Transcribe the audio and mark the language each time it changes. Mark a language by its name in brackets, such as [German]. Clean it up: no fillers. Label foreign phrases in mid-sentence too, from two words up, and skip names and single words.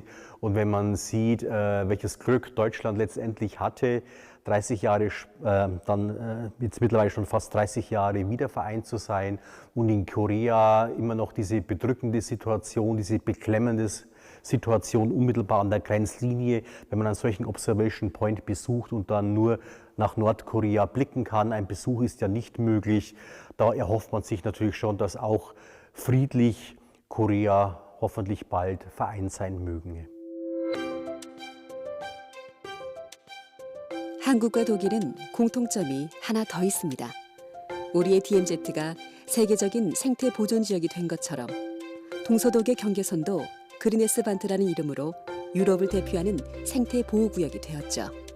[German] Und wenn man sieht, welches Glück Deutschland letztendlich hatte, 30 Jahre, dann jetzt mittlerweile schon fast 30 Jahre wieder vereint zu sein und in Korea immer noch diese bedrückende Situation, diese beklemmende Situation unmittelbar an der Grenzlinie, wenn man einen solchen [English] Observation Point [German] besucht und dann nur nach Nordkorea blicken kann. Ein Besuch ist ja nicht möglich. Da erhofft man sich natürlich schon, dass auch friedlich Korea hoffentlich bald vereint sein möge. [Korean] 한국과 독일은 공통점이 하나 더 있습니다. 우리의 DMZ가 세계적인 생태 보존 지역이 된 것처럼 동서독의 경계선도 그리네스반트라는 이름으로 유럽을 대표하는 생태 보호구역이 되었죠.